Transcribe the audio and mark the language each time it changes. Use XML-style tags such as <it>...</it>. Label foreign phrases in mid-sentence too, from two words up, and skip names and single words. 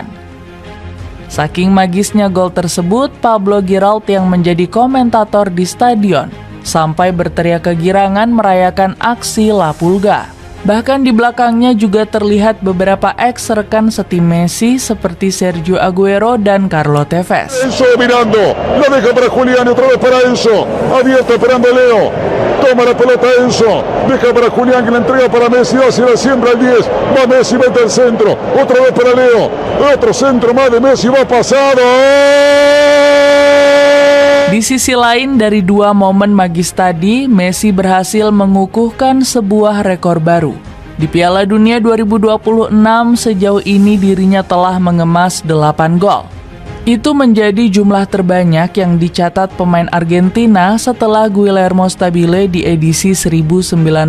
<id>Saking magisnya gol tersebut, Pablo Giroud yang menjadi komentator di stadion sampai berteriak kegirangan merayakan aksi La Pulga. Bahkan di belakangnya juga terlihat beberapa ex-rekan setim Messi seperti Sergio Aguero dan Carlo Tevez.</id> <es>Enzo mirando, la deja para Julián, otra vez para Enzo, abierto esperando Leo, toma la pelota Enzo, deja para Julián que la entrega para Messi, hacia la siembra al 10, va Messi, mete el centro, otra vez para Leo, otro centro más de Messi, va pasado.</es> <id>Di sisi lain dari 2 momen magis tadi, Messi berhasil mengukuhkan sebuah rekor baru. Di Piala Dunia 2026 sejauh ini dirinya telah mengemas 8 gol. Itu menjadi jumlah terbanyak yang dicatat pemain Argentina setelah Guillermo Stabile di edisi 1930.</id>